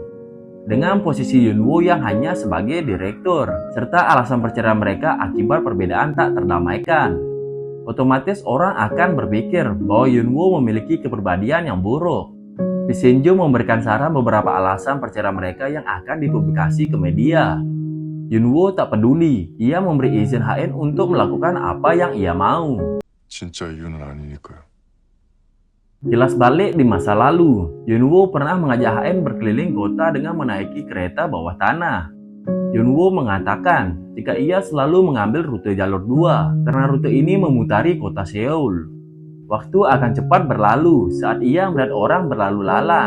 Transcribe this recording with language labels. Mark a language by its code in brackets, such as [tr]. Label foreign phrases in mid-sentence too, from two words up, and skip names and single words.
[id] Dengan posisi Yunwoo yang hanya sebagai direktur, serta alasan perceraian mereka akibat perbedaan tak terdamaikan, otomatis orang akan berpikir bahwa Yunwoo memiliki kepribadian yang buruk. Pisenjo memberikan saran beberapa alasan perceraian mereka yang akan dipublikasi ke media. Yunwoo tak peduli, ia memberi izin HN untuk melakukan apa yang ia mau. [ko] 진짜 이유는 아니니까요. [id] Kilas balik di masa lalu, Yunwoo pernah mengajak HN berkeliling kota dengan menaiki kereta bawah tanah. Yunwoo mengatakan jika ia selalu mengambil rute jalur 2 karena rute ini memutari kota Seoul. Waktu akan cepat berlalu saat ia melihat orang berlalu lalang.